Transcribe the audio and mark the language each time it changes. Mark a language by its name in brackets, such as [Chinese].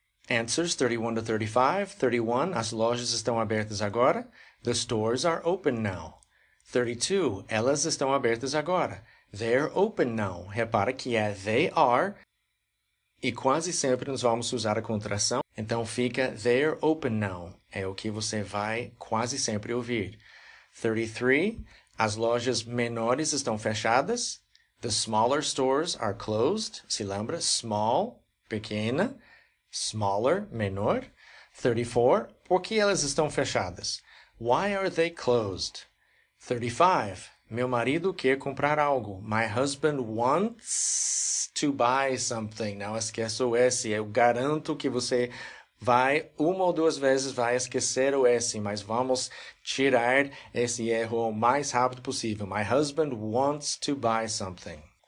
[English] Answers 31 to 35. [Portuguese] 31. As lojas estão abertas agora. [English] The stores are open now. 32. [Portuguese] Elas estão abertas agora. [English] They're open now. [Portuguese] Repara que é [English] they are [Portuguese] e quase sempre nós vamos usar a contração. Então fica [English] they're open now. [Portuguese] É o que você vai quase sempre ouvir. 33. As lojas menores estão fechadas. [English] The smaller stores are closed. [Portuguese] Se lembra? Small, pequena. Smaller, menor. 34. Por que elas estão fechadas? [English] Why are they closed? [Portuguese] 35. Meu marido quer comprar algo. [English] My husband wants to buy something. [Portuguese] Não esqueça o S. Eu garanto que você vai, uma ou duas vezes, vai esquecer o S, mas vamos tirar esse erro o mais rápido possível. [English] My husband wants to buy something.